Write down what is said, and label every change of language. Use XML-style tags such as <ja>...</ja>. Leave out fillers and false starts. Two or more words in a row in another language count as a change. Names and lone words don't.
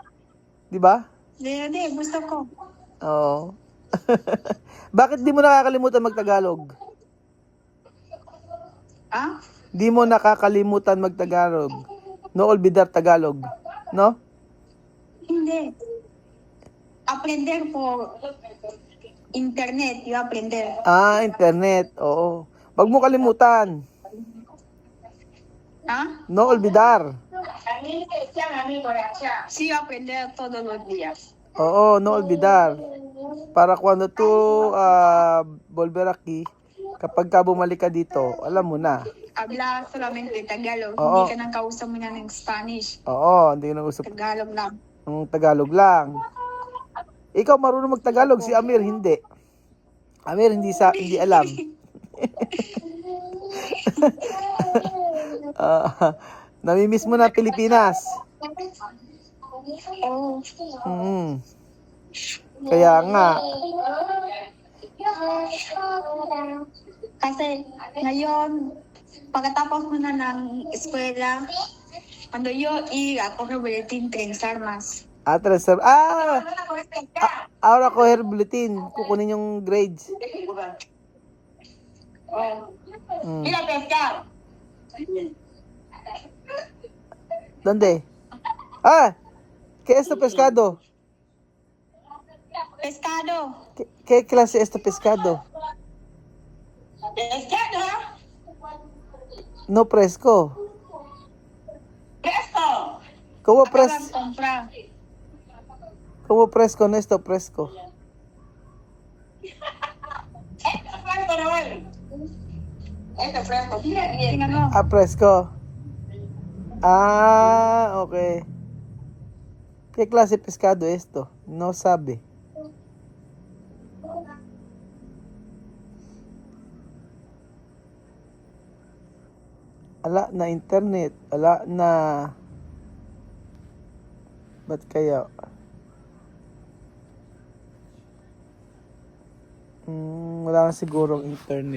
<tl>Di ba? Hindi, gusto ko. Oo. Bakit di mo nakakalimutan mag-Tagalog? Ah? Di mo nakakalimutan mag-Tagalog.</tl> <es>No olvidar Tagalog. No?</es> <tl>Hindi.</tl> <es>Aprender por internet. Yo aprender.</es> <tl>Ah, internet. Oo. Wag mo kalimutan. Ah?</tl> <es>No olvidar. Sí, yo aprender todos los días. Oo, no olvidar. Para cuando tú volver aquí,</es> <tl>kapag ka bumalik ka dito, alam mo na.</tl> <es>Habla solamente Tagalog.</es> <tl>Oo. Hindi ka nang kausap mo na ng Spanish. Oo, hindi na usap Tagalog lang. ng Tagalog lang. Ikaw marunong mag-Tagalog, si Amir hindi. Amir hindi alam. Namimiss mo na Pilipinas. Oh. Mm. Kaya nga. Kasi ngayon, pagkatapos mo na ng eskwela,</tl> <es>cuando yo iba a coger boletín Tres Armas. Ahora coger bulletin.</es> <tl>Kukunin yung grades. Oh. Mm.</tl> <es>Ir a pescar. ¿Dónde? ¿Qué es esto pescado? Pescado. ¿Qué clase es este pescado? Pescado. No fresco. Fresco. ¿Cómo Acaban de comprar. ¿Cómo fresco no esto fresco? Esto es fresco, Noel. Esto es fresco. Mira bien.</es> <tl>Tingnan mo.</tl> <es>Fresco. Okay. ¿Qué clase de pescado es esto? No sabe.</es> <tl>Ala na internet. Ala na. Ba't kaya? Wala na sigurong internet.</tl>